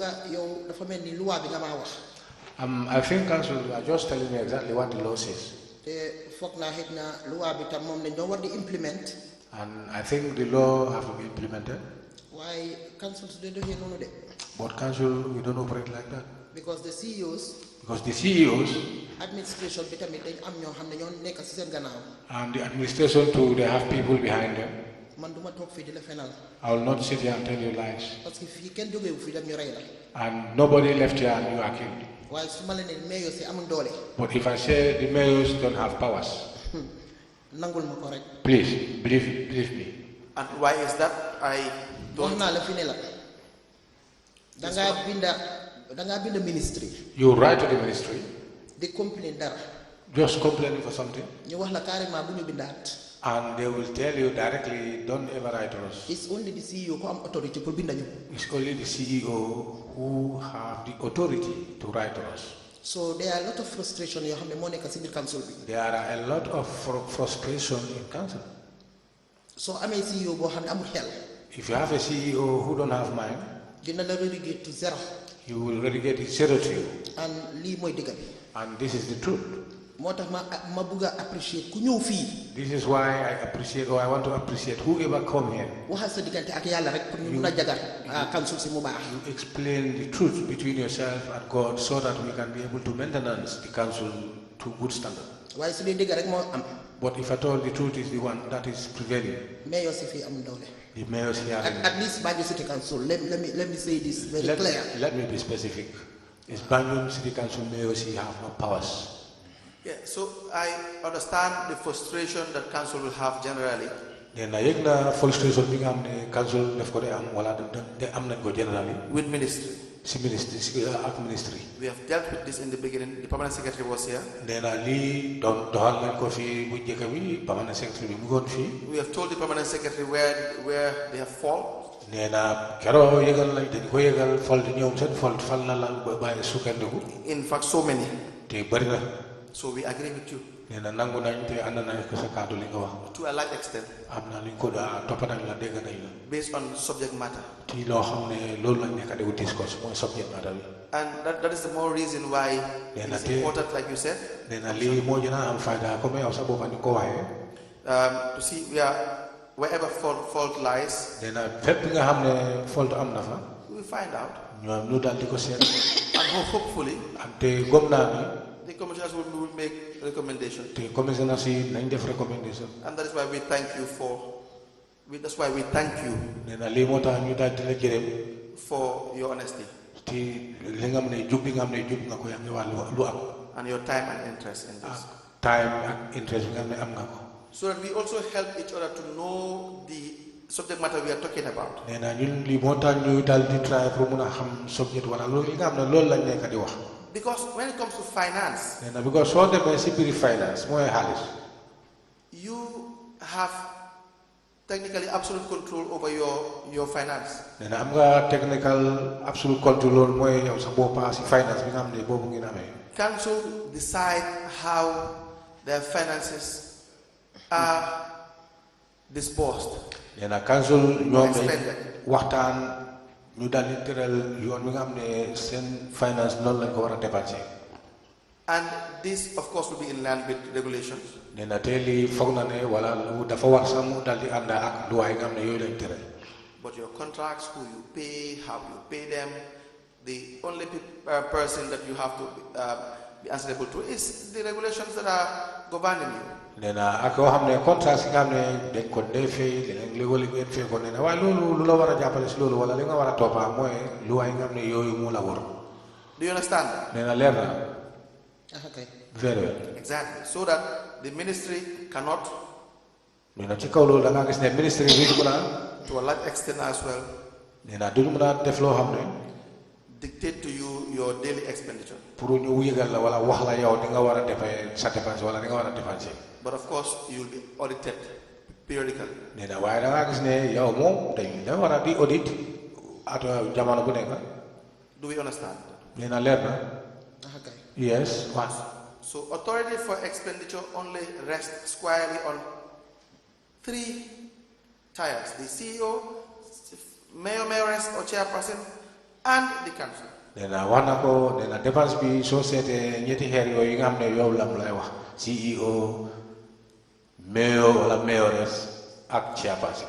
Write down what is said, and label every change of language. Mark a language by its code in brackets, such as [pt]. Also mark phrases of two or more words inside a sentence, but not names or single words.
[en] I think council are just telling me exactly what the law says. And I think the law have to be implemented. Why councils they do here? But council, we don't operate like that. because the CEOs. Because the CEOs. [wo] Administration bi tamit dañ am ñoo xam ne ñoo nekk ci seen gannaaw. [en] And the administration too, they have people behind them. [wo] Man duma toog fii di la fenal. [en] I will not sit here and tell you lies. [wo] Parce que fii kenn jógewu fi dem ñu rey la. [en] And nobody left here and you are killed. [wo] waaye su ma la ne mayors yi amul doole. [en] But if I say the mayors don't have powers, [wo] nangul ma ko rek. [en] please believe me. And why is that? I don't. [wo] wax naa la fi ne la. dangaa binda ministry. [en] You write to the ministry. [wo] di complain dara. [en] Just complaining for something. [wo] ñu wax la carrément bu ñu bindaat. [en] And they will tell you directly, don't ever write to us. It's only the CEO who am authority [wo] pour binda ñu. [en] It's only the CEO who have the authority to write to us. So there are a lot of frustration [wo] yoo xam ne moo nekk ci biir council bi. [en] There are a lot of frustration in council. [wo] So amee CEO boo xam ne amul xel. [en] If you have a CEO who don't have mind, [wo] dina la [en] relegate to zero. he will relegate it zero to you. [wo] And lii mooy dëgg bi. [en] And this is the truth. [wo] moo tax ma bëgg a appreciate ku ñëw fii. [en] This is why I appreciate, or I want to appreciate whoever come here. [wo] waxal sa diggante ak yàlla rek pour ñu mun a jagar council si mu baax. [en] You explain the truth between yourself and God so that we can be able to maintenance the council to good standard. [wo] waaye su dee dëgg rek moo am. [en] But if at all the truth is the one that is prevailing, [wo] mayors si fii am doole. [en] the mayors here. At least Banjul City Council. Let me say this very clear. Let me be specific. Is Banjul City Council mayors here have no powers? Yeah, so I understand the frustration that council will have generally. [wo] Then I na frustration bi nga am ne council daf ko de am wala de am nañ ko generally. [en] With ministry. [wo] Si ministry. [en] We have dealt with this in the beginning. The permanent secretary was here. [wo] Then Ali doxal nañ ko fi bu njëkk bi [en] permanent secretary [wo] bi mu ngoon fii. [en] We have told the permanent secretary where they have fault. [wo] Nee na keroog yëgal nañ dañ ko yëgal fault ñoom seen fault fal na la bàyyi sukkandiku. [en] In fact, so many. [wo] Te bari na. [en] So we agree with you. [wo] Nee na nangu nañ te ànd nañ ko sa kàddu li nga wax. [en] To a large extent. [wo] Am na luñ ko daa topp nañ la dégg nañ la. [en] Based on subject matter. [wo] Ti loo xam ne loolu lañ nekk di discuss mooy [en] subject matter [wo] bi. [en] And that is the more reason why it is important, like you said. [wo] Nee na lii moo gën a am fayda comme yow sa boppa ni ko waxee. [en] To see wherever fault lies. [wo] Nee na fépp nga xam ne fault am na fa. [en] We will find out. [wo] ñoom ñu daal di ko seet. [en] And hopefully. [wo] Ante gom naa ni. [en] The commissioners will make recommendations. [wo] Te commissioners yi nañ def recommendation. [en] And that is why we thank you that's why we thank you. [wo] Nee na lii moo tax ñu daal di la gërëm. [en] For your honesty. [wo] Ti li nga xam ne jub bi nga xam ne jub nga ko yaa ngi wax lu am. [en] And your time and interest in this. [wo] Time ak interest bi nga xam ne am nga ko. [en] So that we also help each other to know the subject matter we are talking about. [wo] Nee na ñun lii moo tax ñu daal di try pour mun a xam subject wala loolu li nga xam ne loolu lañ nekk di wax. [en] Because when it comes to finance, [wo] because soo demee si biir finance mooy xaalis. [en] You have technically absolute control over your finance. [wo] Am nga [en] technical absolute control [wo] loolu mooy yow sa boppa si finance bi nga xam ne boobu ngeen amee. [en] Council decide how their finances are disbursed. [wo] Council ñoom waxtaan. ñu daal di tëral yoon bi nga xam ne seen finance noonu lañ ko war a dépenser. [en] And this of course will be in line with regulations. [wo] Nee na te lii foog na ne wala dafa war sax mu daal di ànd ak luwaay nga xam ne yooyu lañ tëral. [en] But your contracts, who you pay, how you pay them, the only person that you have to be answerable to is the regulations that are governing you. [wo] Nee na ak yoo xam ne contrat si nga xam ne dañ ko dee fay leneen léegi ngeen fay ko nee na waaye loolu lu la war a jàppale si loolu wala li nga war a toppaa mooy luwaay nga xam ne yooyu mu la war. [en] Do you understand? [wo] Nee na leer na. [en] Okay. Very well. Exactly. So that the ministry cannot. [wo] Nee na ci kaw loolu da ngaa gis ne ministry bi du mën a. [en] To a large extent as well. [wo] Nee na duñu mën a def loo xam ne. [en] Dictate to you your daily expenditure. [wo] Pour ñu yëgal la wala wax la yow di nga war a defee sa dépense wala di nga war a dépenser. [en] But of course you will be audited periodically. [wo] Nee na waaye da ngaa gis ne yow moom da war a di audit at jamono bu nekk. [en] Do we understand? [wo] Nee na leer na. [en] Okay. Yes. So authority for expenditure only rests squarely on 3 tiers: the CEO, mayoress or chairperson, and the council. [wo] Nee na wax na ko nee na dépense bi soo seetee ñetti xeer yooyu yi nga xam ne yow lam lay wax CEO, mayor wala mayoress ak chairperson.